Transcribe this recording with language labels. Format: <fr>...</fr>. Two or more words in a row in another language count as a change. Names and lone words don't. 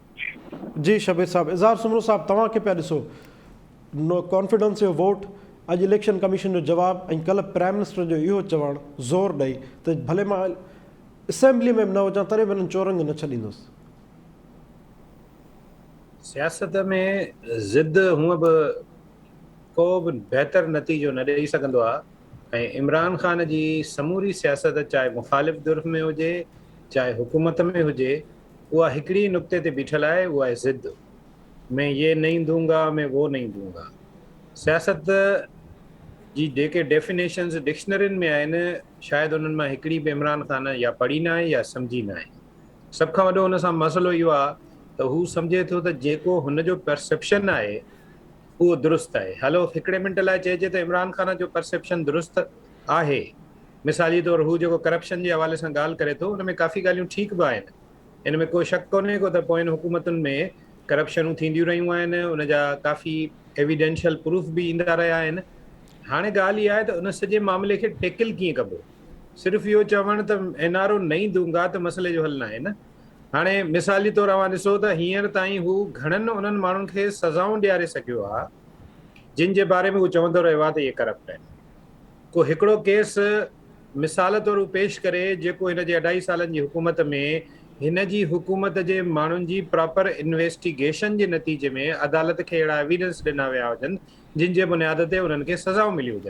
<sd>जी शबीर साहिब, इज़हार सुमरो साहिब, तव्हांखे पिया ॾिसो</sd> <en>no confidence</en> <sd>जो वोट, अॼु</sd> <en>election commission</en> <sd>जो जवाबु ऐं कल्ह</sd> <en>prime minister</en> <sd>जो इहो चवणु ज़ोर ॾेई त भले मां असेंबली में न हुजां तॾहिं बि हिननि चोरनि खे न छॾींदुसि। सियासत में ज़िद हूअं बि को बि बहितर नतीजो न ॾेई सघंदो आहे ऐं इमरान ख़ान जी समूरी सियासत चाहे मुख़ालिफ़ दुर्फ़ में हुजे चाहे हुकूमत में हुजे उहा हिकिड़ी नुक़्ते ते बीठल आहे, उहा आहे ज़िद।</sd> <hi>मैं ये नहीं दूंगा, मैं वो नहीं दूंगा।</hi> <sd>सियासत जी जेके डेफिनेशन्स डिक्शनरियुनि में आहिनि शायदि उन्हनि मां हिकिड़ी बि इमरान ख़ान या पढ़ी न आहे या सम्झी न आहे। सभ खां वॾो हुन सां मसइलो इहो आहे त हू सम्झे थो त जेको हुनजो परसेप्शन आहे उहो दुरुस्त आहे। हलो हिकिड़े मिंट लाइ चइजे त इमरान ख़ान जो परसेप्शन दुरुस्त आहे। मिसाली तौरु हू जेको करप्शन जे हवाले सां ॻाल्हि करे थो उन में काफ़ी ॻाल्हियूं ठीकु बि आहिनि, इन में को शक कोन्हे को त पोयनि हुकूमतुनि में करप्शनूं थींदियूं रहियूं आहिनि, उन जा काफ़ी</sd> <en>evidential proof</en> <sd>बि ईंदा रहिया आहिनि। हाणे ॻाल्हि इहा आहे त उन सॼे मामले खे टेकिल कीअं कबो। सिर्फ़ु इहो चवणु त एनआरओ</sd> <hi>नहीं दूंगा</hi> <sd>त मसइले जो हल न आहे न। हाणे मिसाली तौरु तव्हां ॾिसो त हींअर ताईं हू घणनि उन्हनि माण्हुनि खे सज़ाऊं ॾियारे सघियो आहे जिन जे बारे में हू चवंदो रहियो आहे त इहे करप्ट आहिनि। को हिकिड़ो केस मिसाल तौरु पेश करे जेको हिन जे 2.5 सालनि जी हुकूमत में हिन जी हुकूमत जे माण्हुनि जी</sd> <en>proper investigation</en> <sd>जे नतीजे में अदालत खे अहिड़ा एविडेंस ॾिना विया हुजनि जिन जे बुनियाद ते उन्हनि खे सज़ाऊं मिली हुजनि।</sd>